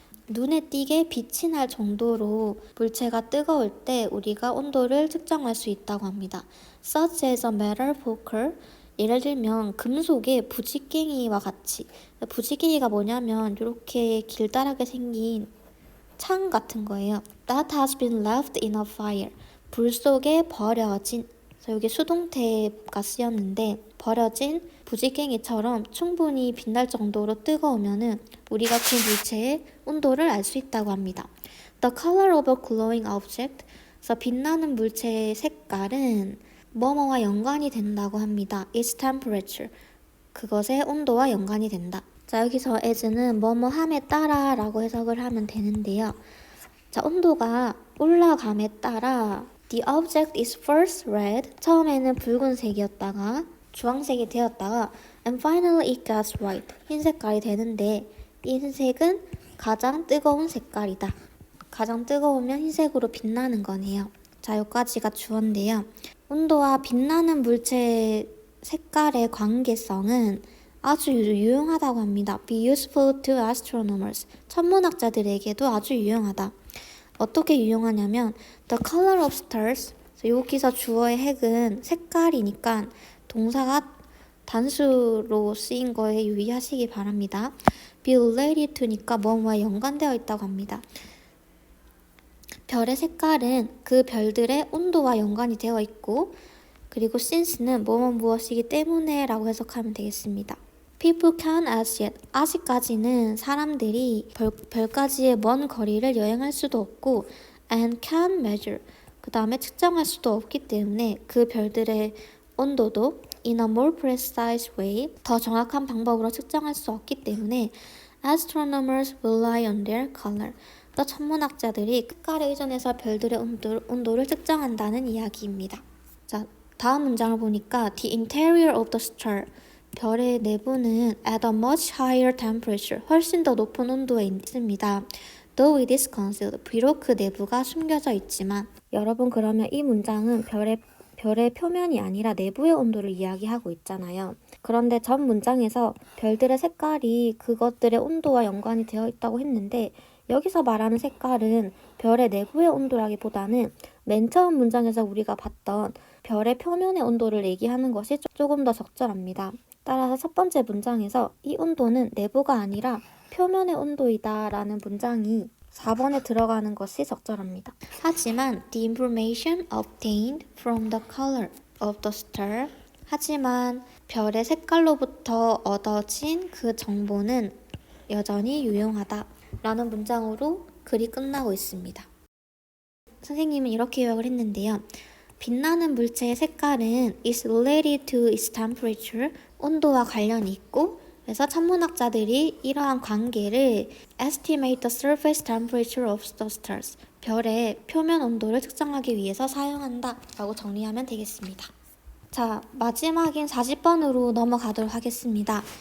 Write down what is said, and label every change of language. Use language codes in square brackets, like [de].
[ko] 눈에 띄게 빛이 날 정도로 물체가 뜨거울 때 우리가 온도를 측정할 수 있다고 합니다. [en] Such as a metal poker. [ko] 예를 들면 금속의 부지깽이와 같이. 부지깽이가 뭐냐면 이렇게 길다랗게 생긴 창 같은 거예요. [en] That has been left in a fire. [ko] 불 속에 버려진. 그래서 여기 수동태가 쓰였는데 버려진 부지깽이처럼 충분히 빛날 정도로 뜨거우면은 우리가 그 물체의 온도를 알 수 있다고 합니다. [en] The color of a glowing object. [ko] 그래서 빛나는 물체의 색깔은 뭐뭐와 연관이 된다고 합니다. [en] Its temperature. [ko] 그것의 온도와 연관이 된다. 자, 여기서 as는 뭐뭐함에 따라 라고 해석을 하면 되는데요. 자, 온도가 올라감에 따라 [en] the object is first red. [ko] 처음에는 붉은색이었다가 주황색이 되었다가 [en] and finally it gets white. [ko] 흰 색깔이 되는데 이 흰색은 가장 뜨거운 색깔이다. 가장 뜨거우면 흰색으로 빛나는 거네요. 자, 여기까지가 주어인데요. 온도와 빛나는 물체의 색깔의 관계성은 아주 유용하다고 합니다. [en] Be useful to astronomers. [ko] 천문학자들에게도 아주 유용하다. 어떻게 유용하냐면 [en] The color of stars. [ko] 여기서 주어의 핵은 색깔이니까 동사가 단수로 쓰인 거에 유의하시기 바랍니다. [en] Be related to [ko] 니까 뭐뭐와 연관되어 있다고 합니다. 별의 색깔은 그 별들의 온도와 연관이 되어 있고 그리고 since는 뭐뭐 무엇이기 때문에 라고 해석하면 되겠습니다. [en] People can as yet. [ko] 아직까지는 사람들이 별까지의 먼 거리를 여행할 수도 없고 [en] and can measure. [ko] 그 다음에 측정할 수도 없기 때문에 그 별들의 온도도 [en] in a more precise way. [ko] 더 정확한 방법으로 측정할 수 없기 때문에 [en] astronomers rely on their color. [ko] 또 천문학자들이 색깔에 의존해서 별들의 온도를 측정한다는 이야기입니다. 자, 다음 문장을 보니까 [en] The interior of the star. [ko] 별의 내부는 [en] at a much higher temperature. [ko] 훨씬 더 높은 온도에 있습니다. [en] Though it is concealed. [ko] 비록 그 내부가 숨겨져 있지만. 여러분, 그러면 이 문장은 별의 표면이 아니라 내부의 온도를 이야기하고 있잖아요. 그런데 전 문장에서 별들의 색깔이 그것들의 온도와 연관이 되어 있다고 했는데 여기서 말하는 색깔은 별의 내부의 온도라기보다는 맨 처음 문장에서 우리가 봤던 별의 표면의 온도를 얘기하는 것이 조금 더 적절합니다. 따라서 첫 번째 문장에서 이 온도는 내부가 아니라 표면의 온도이다 라는 문장이 4번에 들어가는 것이 적절합니다. 하지만 [en] the information obtained from the color of the star. [ko] 하지만 별의 색깔로부터 얻어진 그 정보는 여전히 유용하다 라는 문장으로 글이 끝나고 있습니다. 선생님은 이렇게 요약을 했는데요. 빛나는 물체의 색깔은 [en] is related to its temperature. [ko] 온도와 관련이 있고 그래서 천문학자들이 이러한 관계를 [en] estimate the surface temperature of the stars. [ko] 별의 표면 온도를 측정하기 위해서 사용한다 라고 정리하면 되겠습니다. 자, 마지막인 40번으로 넘어가도록 하겠습니다.